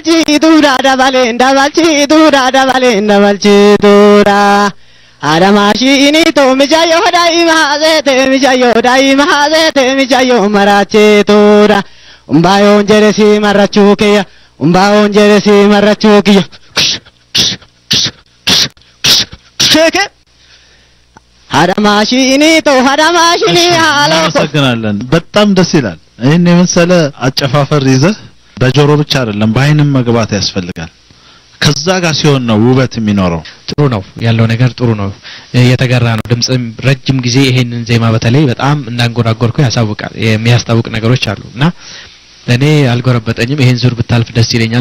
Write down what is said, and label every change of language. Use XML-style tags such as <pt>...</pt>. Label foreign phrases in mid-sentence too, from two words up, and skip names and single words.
<am>dabalchidura Adamashiniito mijayo mijayo marachetura umbayon jeresi marachukeya sheke Adamashiniito halo አመሰግናለን በጣም ደስ ይላል እኔ መሰለ አጨፋፈር ይዘህ በጆሮ ብቻ አይደለም በአይንም መግባት ያስፈልጋል ከዛ ጋር ሲሆን ነው ውበት የሚኖረው ጥሩ ነው ያለው ነገር ጥሩ ነው የተገራ ነው ድምጽም ረጅም ጊዜ ይሄንን ዜማ በተለይ በጣም እንዳንጎራጎርኩ ያሳውቃል የሚያስታውቅ ነገሮች አሉና ለኔ አልጎረበጠኝም ይሄን ዙር ብታልፍ ደስ ይለኛል</am>